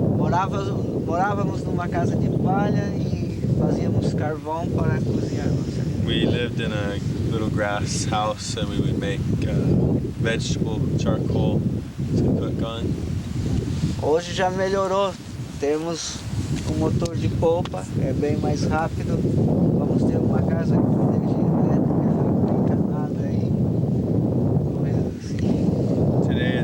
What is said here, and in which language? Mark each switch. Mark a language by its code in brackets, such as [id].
[pt] Morávamos numa casa de palha e fazíamos carvão para cozinhar nossa comida. [en] We lived in a little grass house and we would make vegetable charcoal to cook on. [pt] Hoje já melhorou, temos um motor de polpa, é bem mais rápido. Vamos ter uma casa com energia elétrica, já encanada e coisas assim.